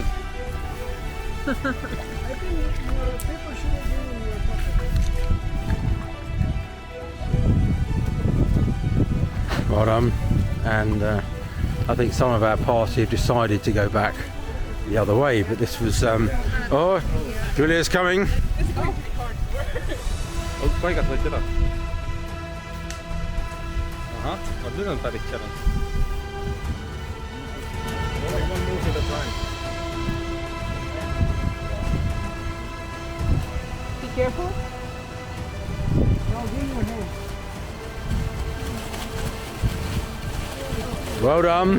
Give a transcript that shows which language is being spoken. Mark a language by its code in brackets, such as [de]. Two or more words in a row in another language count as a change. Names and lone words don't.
[en] I think your paper should have been in your pocket. well done. And I think some of our party have decided to go back the other way, but this was oh, Julia's coming. [et] Paigas võid seda. Ahah, nüüd on päris challenge. [en] Be careful. No, give me your hand. Well done.